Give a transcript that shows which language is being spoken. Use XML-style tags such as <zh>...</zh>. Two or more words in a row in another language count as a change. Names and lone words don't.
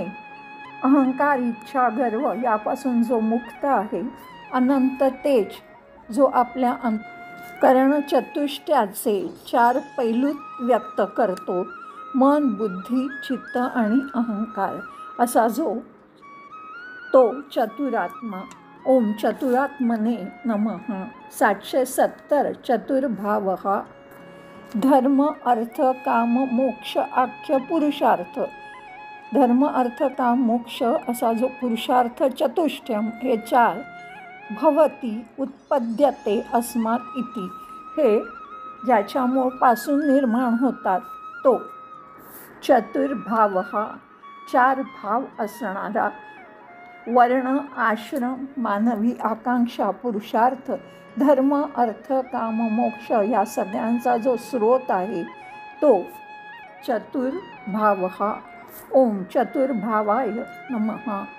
<mr>अहंकार, इच्छा, गर्व यापासून जो मुक्त आहे. अनंत तेज जो आपल्या अंतःकरण चतुष्टयाचे 4 पैलूत व्यक्त करतो. मन, बुद्धी, चित्त आणि अहंकार असा जो तो चतुरात्मा.</mr> <sa>ओम चतुरात्मने नमः. 770 चतुर्भावः धर्म, अर्थ, काम, मोक्ष आख्य पुरुषार्थ धर्म अर्थ काम मोक्ष</sa> <mr>असा जो पुरुषार्थ चतुष्टयम हे 4</mr> <sa>भवती उत्पद्यते अस्मात् इति</sa> <mr>हे ज्याच्यापासून निर्माण होतात तो चतुर्भाव हा 4 भाव असणारा वर्ण आश्रम मानवी आकांक्षा पुरुषार्थ धर्म अर्थ काम मोक्ष या सगळ्यांचा जो स्रोत आहे तो चतुर्भाव हा.</mr> <sa>ओम चतुर्भावाय नमः.</sa>